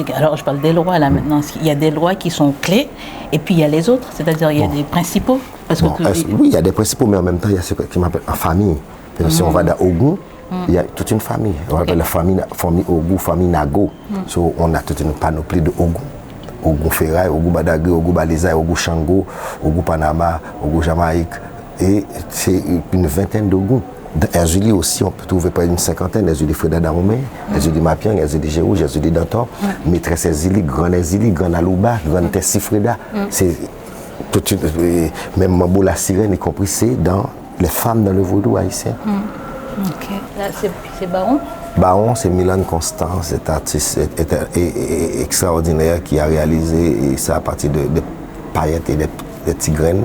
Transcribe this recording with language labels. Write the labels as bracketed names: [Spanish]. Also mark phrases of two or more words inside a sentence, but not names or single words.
[French] Alors je parle des lois là maintenant. Il y a des lois qui sont clés et puis il y a les autres. C'est-à-dire il y a des principaux. Parce que oui, il y a des principaux, mais en même temps il y a ce qui m'appelle en famille. Si on va dans Ogun, il y a toute une famille. On appelle la famille Ogun, famille Nago. So, on a toute une panoplie de Ogun. Ogun Ferraille, Ogun Badagry, Ogun Balizaï, Ogun Shango, Ogun Panama, Ogun Jamaïque. Et c'est une vingtaine d'Ogun. Dans Erzuli aussi, on peut trouver pas une cinquantaine, Erzuli Freda Daromé, Erzuli Mapiang, Erzuli Géou, Erzuli Dantor, Maîtresse Erzuli, Grand Alouba, Grand Tessi Freda. C'est toute une, même Mambo la Sirène, y compris, c'est dans les femmes dans le vaudou haïtien. Ok. Là, c'est Baron? Baron, c'est Milan Constant, cet artiste extraordinaire qui a réalisé ça à partir de paillettes et des petites graines.